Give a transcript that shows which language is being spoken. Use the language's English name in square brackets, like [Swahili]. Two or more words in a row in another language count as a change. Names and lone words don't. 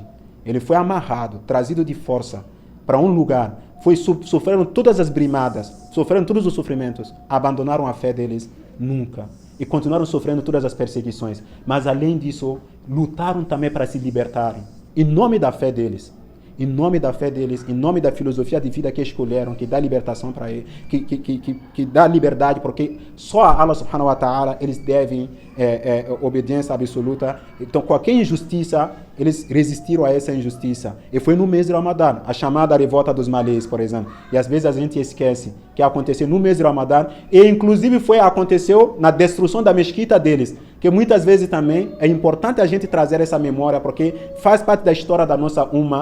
[Portuguese] Ele foi amarrado, trazido de força para um lugar, sofreram todas as brimadas, sofreram todos os sofrimentos, abandonaram a fé deles nunca. E continuaram sofrendo todas as perseguições. Mas, além disso, lutaram também para se libertarem. Em nome da fé deles. Em nome da fé deles, em nome da filosofia de vida que escolheram, que dá libertação para eles, que dá liberdade, porque só a [Arabic] الله سبحانه وتعالى [Portuguese] eles devem obediência absoluta. Então, qualquer injustiça, eles resistiram a essa injustiça. E foi no mês de Ramadã, a chamada revolta dos malês, por exemplo. E às vezes a gente esquece que aconteceu no mês de Ramadã, e inclusive aconteceu na destruição da mesquita deles, que muitas vezes também é importante a gente trazer essa memória, porque faz parte da história da nossa umma.